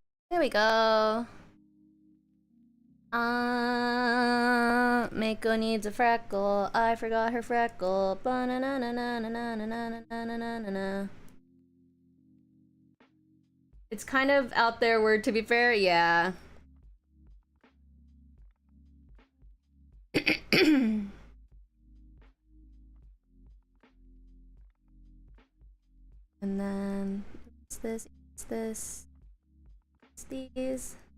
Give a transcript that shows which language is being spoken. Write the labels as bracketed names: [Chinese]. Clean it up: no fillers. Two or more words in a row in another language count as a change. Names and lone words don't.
[English] There we go. Mako needs a freckle. I forgot her freckle. Ba-na-na-na-na-na-na-na-na-na-na-na-na. It's kind of out there word, to be fair, yeah. And then it's this, it's this, it's these.